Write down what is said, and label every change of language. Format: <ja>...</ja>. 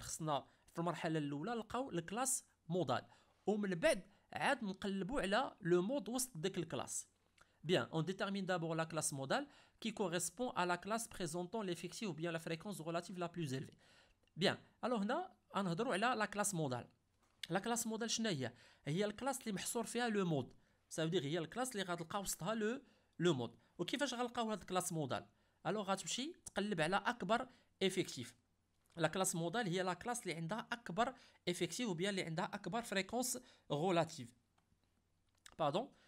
<ar>خصنا في المرحله الاولى نلقاو الكلاس مودال ومن بعد عاد نقلبوا على لو مود وسط ديك الكلاس.</ar> <fr>Bien, on détermine d'abord la classe modale qui correspond à la classe présentant l'effectif ou bien la fréquence relative la plus élevée. Bien, alors</fr> <ar>هنا غنهضروا على</ar> <fr>la classe modale.</fr> <ar>La classe modale شنو هي الكلاس اللي محصور فيها لو مود.</ar> <fr>ça veut dire</fr> <ar>هي الكلاس اللي غتلقاو وسطها لو مود. وكيفاش غنلقاو هاد الكلاس مودال؟ الوغ غتمشي تقلب على اكبر افيكتيف. لا كلاس مودال هي لا كلاس اللي عندها اكبر افيكتيف وبيان اللي عندها اكبر فريكونس غولاتيف. باردون.</ar>